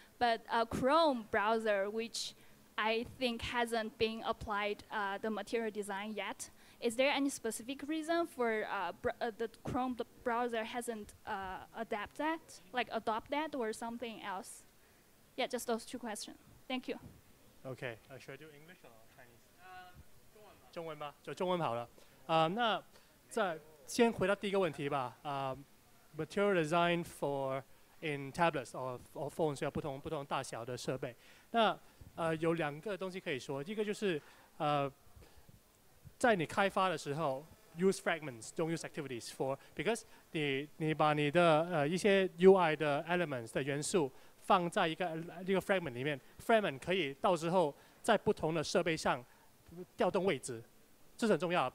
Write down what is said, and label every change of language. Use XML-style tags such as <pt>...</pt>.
<en>But Chrome browser, which I think hasn't been applied the material design yet, is there any specific reason for the Chrome browser hasn't adopt that or something else? Yeah, just those two questions. Thank you. Okay, should I do English or Chinese?</en> <zh>中文吧，就中文好了。那先回答第一个问题吧。</zh> <en>Material design for in tablets or phones</en> <zh>要不同大小的设备。那有两个东西可以说，一个就是在你开发的时候</zh> <en>use fragments, don't use activities for because</en> <zh>你把你的一些 UI 的 elements 的元素放在一个 fragment 里面 ，fragment 可以到时候在不同的设备上调动位置，这是很重要。</zh>